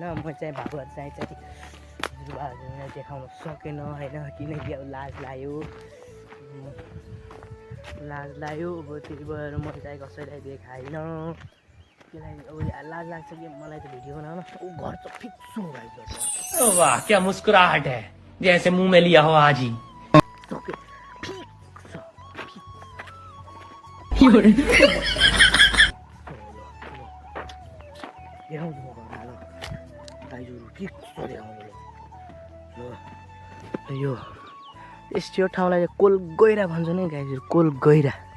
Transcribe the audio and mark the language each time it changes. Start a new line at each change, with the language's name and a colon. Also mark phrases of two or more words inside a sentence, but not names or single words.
Nepali: म चाहिँ भाबर चाहिँ हजुरबाहरूलाई देखाउन सकेन होइन, किनकि अब लाज लाग्यो। अब त्यही भएर म चाहिँ कसैलाई देखाइनँ। किनकि अब लाज लाग्छ कि मलाई त भिडियो बनाउन। ऊ घर त फिक्स हो गाइज।
Hindi: वाह क्या मुस्कुराहट है, जैसे मुंह में लिया हो आज ही।
Nepali: देखाउँछु म घरमा ल गाइजहरू फिक्स देखाउँछु ल। यो यस्तो ठाउँलाई कोल गैरा भन्छ नि गाइजहरू, कोल गैरा।